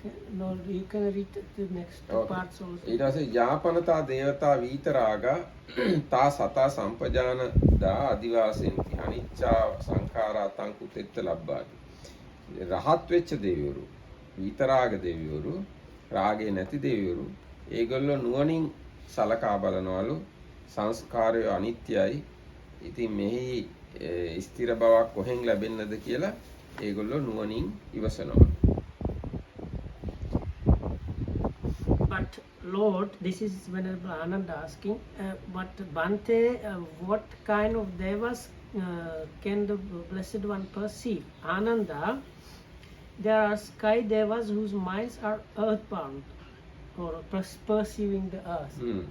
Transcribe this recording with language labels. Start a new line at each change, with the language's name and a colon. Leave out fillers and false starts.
English: No, you can read the next two parts also.
Sinhala: ඊට පස්සේ
Pali: යාපනතා දේවතා වීතරාගා තා සතා සම්පජාන දා අදිවාසෙන්ති අනිච්චා සංඛාරා තං කුතෙත්ත ලබ්බාති
Sinhala: රහත් වෙච්ච දෙවිවරු වීතරාග දෙවිවරු රාගේ නැති දෙවිවරු ඒගොල්ලෝ නුවණින් සලකා බලනවලු සංස්කාරය අනිත්‍යයි ඉතින් මෙහි ස්ථිර බවක් කොහෙන් ලැබෙන්නද කියලා ඒගොල්ලෝ නුවණින් ඉවසනවා.
English: But Lord, this is Venerable Ananda asking, but Bhante, what kind of devas can the Blessed One perceive? Ananda, there are sky devas whose minds are earthbound or perceiving the earth.